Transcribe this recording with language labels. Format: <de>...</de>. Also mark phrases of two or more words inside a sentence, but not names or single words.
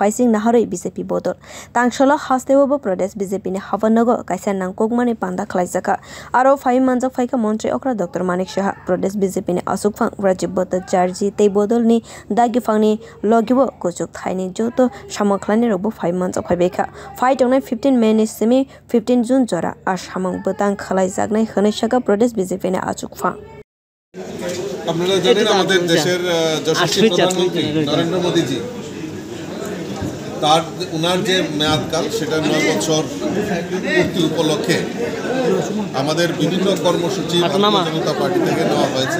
<trp>फाइसिंग नाहरै बीजेपी बदल तांगसला हास्तेवबो प्रदेश बीजेपी ने हावनगो काइसा नांगकमानि पांदा खलाइजाखा आरो फाइ मानजाक फाइखा मन्त्री अक्रा डॉक्टर मानिक साहा प्रदेश बीजेपी ने असुकफां राजीव भट्टाचार्य तै बदलनि दागिफांनि लगिबो कुचुक थाइनि जत सामखलानि रबो फाइ मानजाक फाइबेखा फाइ टंनाय 15 मे नि सिमी 15 जुन जरा आ सामांग बतां खलाइजागनाय हनैसाका प्रदेश बीजेपी ने आचुकफां</trp> <bn>আপনারা জানেন আমাদের দেশের যশস্বী প্রধানমন্ত্রী নরেন্দ্র মোদি জি তার উনার যে মেয়াদকাল সেটা 9 বছর পূর্তি উপলক্ষে আমাদের বিভিন্ন কর্মসূচি ভারতীয় জনতা পার্টি থেকে নেওয়া হয়েছে।</bn>